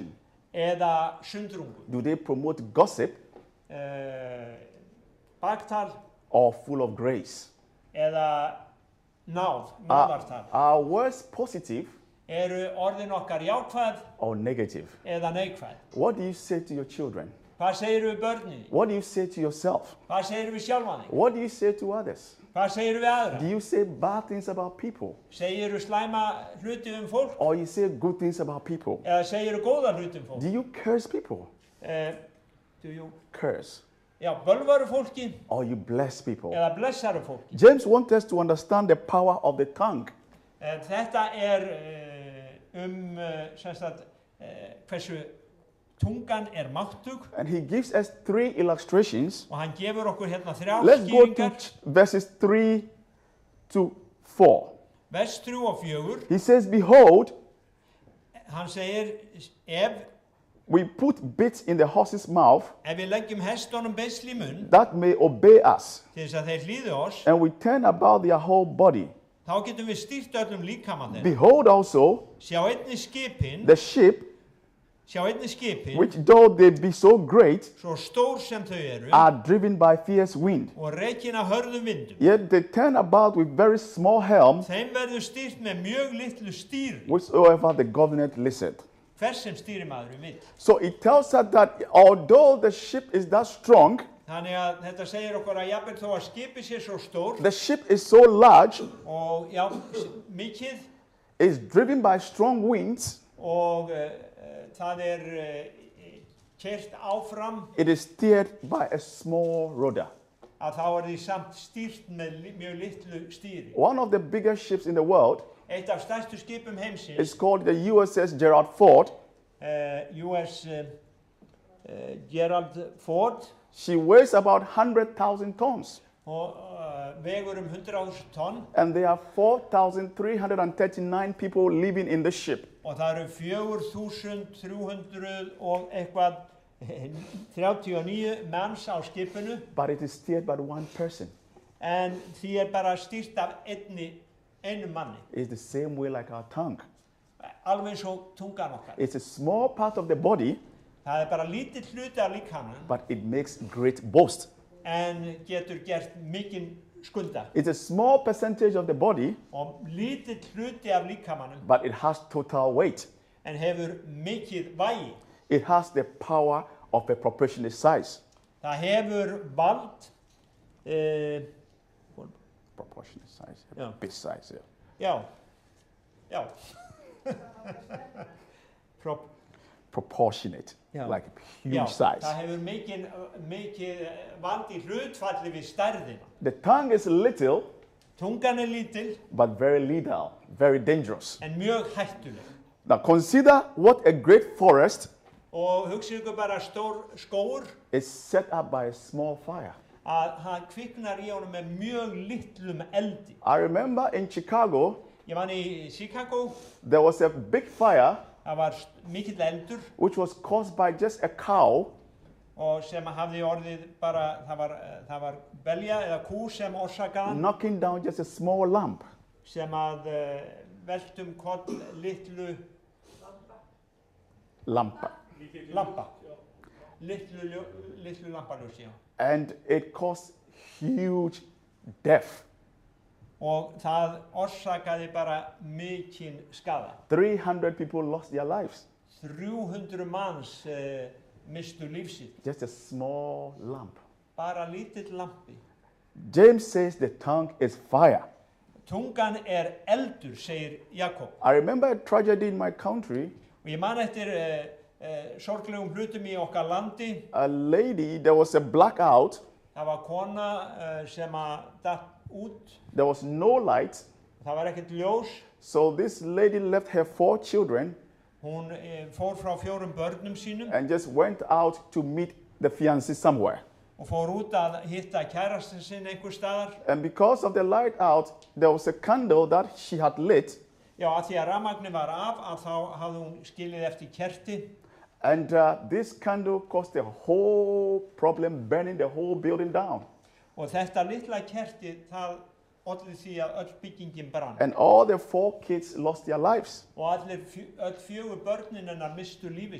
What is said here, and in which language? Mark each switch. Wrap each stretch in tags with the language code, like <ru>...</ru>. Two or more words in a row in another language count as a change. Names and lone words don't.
<is>eða sundrungu.</is> <en>Do they promote gossip</en> <is>Baktal</is> <en>or full of grace?</en> <is>eða náðartal.</is> <en>Are words positive</en> <is>Eru orðin okkar jákvæð</is> <en>or negative?</en> <is>eða neikvæð?</is> <en>What do you say to your children?</en> <is>Hvað segirðu við börnin?</is> <en>What do you say to yourself?</en> <is>Hvað segirðu við sjálfan þig?</is> <en>What do you say to others?</en> <is>Hvað segirðu við aðra?</is> <en>Do you say bad things about people?</en> <is>Segirðu slæma hluti fólk?</is> <en>Or you say good things about people?</en> <is>Eða segirðu góða hluti fólk?</is> <en>Do you curse people? Do you? Curse.</en> <is>Já, bölvaru fólki</is> <en>Or you bless people?</en> <is>eða blessaru fólki.</is> <en>James wants us to understand the power of the tongue.</en> <is>Þetta sem sagt, hversu tungan máttug.</is> <en>And he gives us 3 illustrations.</en> <is>Og hann gefur okkur hérna 3</is> <en>Let's go to</en> <is>skýringar.</is> <en>verses 3 to 4.</en> <is>Vers 3 og 4.</is> <en>He says, behold,</en> <is>Hann segir, ef</is> <en>we put bits in the horse's mouth</en> <is>við leggjum hestunum beisli í munn</is> <en>that may obey us,</en> <is>til þess að þeir hlýði oss,</is> <en>and we turn about their whole body.</en> <is>þá getum við stýrt öllum líkamann þeirra.</is> <en>Behold also</en> <is>Sjá einnig skipin,</is> <en>the ship, which though they be so great,</en> <is>svo stór sem þau eru,</is> <en>are driven by fierce wind.</en> <is>og rekin af hörðum vindum.</is> <en>Yet they turn about with very small helm,</en> <is>Þeim verður stýrt með mjög litlu stýri,</is> <en>whichsoever the governor listeth.</en> <is>hvers sem stýrimaðurinn vill.</is> <en>So it tells us that although the ship is that strong,</en> <is>Þannig að þetta segir okkur að jafnvel þó að skipið sé svo stór</is> <en>the ship is so large,</en> <is>og já, mikið</is> <en>is driven by strong winds,</en> <is>og það keyrt áfram,</is> <en>it is steered by a small rudder.</en> <is>að þá því samt stýrt með mjög litlu stýri.</is> <en>One of the biggest ships in the world</en> <is>Eitt af stærstu skipum heimsins,</is> <en>is called the USS Gerald Ford.</en> <is>US Gerald Ford,</is> <en>She weighs about 100,000 tons,</en> <is>og vegur 100.000 tonn,</is> <en>and there are 4,339 people living in the ship.</en> <is>og það eru 4.300 og eitthvað 39 manns á skipinu,</is> <en>But it is steered by one person.</en> <is>en því bara stýrt af einum manni,</is> <en>It's the same way like our tongue.</en> <is>alveg eins og tungan okkar.</is> <en>It's a small part of the body,</en> <is>Það bara lítill hluti af líkamanum,</is> <en>but it makes great boast.</en> <is>en getur gert mikinn skulda.</is> <en>It's a small percentage of the body,</en> <is>Og lítill hluti af líkamanum,</is> <en>but it has total weight.</en> <is>en hefur mikið vægi.</is> <en>It has the power of a proportionate size.</en> <is>Það hefur vald,</is> <en>Proportionate size, Yeah. big size, yeah.</en> <is>já, já.</is> <en>Proportionate, Yeah. like a huge</en> <is>Já,</is> <en>size.</en> <is>það hefur mikið vald í hlutfalli við stærðina.</is> <en>The tongue is little,</en> <is>Tungan lítil,</is> <en>but very lethal, very dangerous.</en> <is>en mjög hættuleg.</is> <en>Now consider what a great forest</en> <is>Og hugsið ykkur bara stór skógur,</is> <en>is set up by a small fire.</en> <is>að það kviknar í honum með mjög litlum eldi.</is> <en>I remember in Chicago,</en> <is>Ég vann í Chicago,</is> <en>there was a big fire</en> <is>það var mikill eldur,</is> <en>which was caused by just a cow</en> <is>og sem hafði orðið bara, það var belja eða kú sem orsakaðan,</is> <en>knocking down just a small lamp.</en> <is>sem að veltum koll litlu Lampa. lampa. Litlu lampaljósi, já.</is> <en>And it caused huge death.</en> <is>Og það orsakaði bara mikinn skada.</is> <en>300 people lost their lives.</en> <is>300 manns mistu lífsitt.</is> <en>Just a small lamp.</en> <is>Bara lítill lampi.</is> <en>James says the tongue is fire.</en> <is>Tungan eldur, segir Jakob.</is> <en>I remember a tragedy in my country.</en> <is>Og ég man eftir sorglegum hlutum í okkar landi.</is> <en>A lady, there was a blackout.</en> <is>Það var kona sem að datt út.</is> <en>There was no light.</en> <is>Það var ekkert ljós.</is> <en>So this lady left her 4 children</en> <is>Hún fór frá 4 börnum sínum</is> <en>and just went out to meet the fiancé somewhere.</en> <is>og fór út að hitta kærastinn sinn einhver staðar.</is> <en>And because of the light out, there was a candle that she had lit.</en> <is>Já, að því að rafmagnið var af, að þá hafði hún skilið eftir kerti.</is> <en>And this candle caused the whole problem, burning the whole building down.</en> <is>Og þetta litla kerti, það olli því að öll byggingin brann.</is> <en>And all the 4 kids lost their lives.</en> <is>Og öll 4 börnin hennar mistu lífið.</is>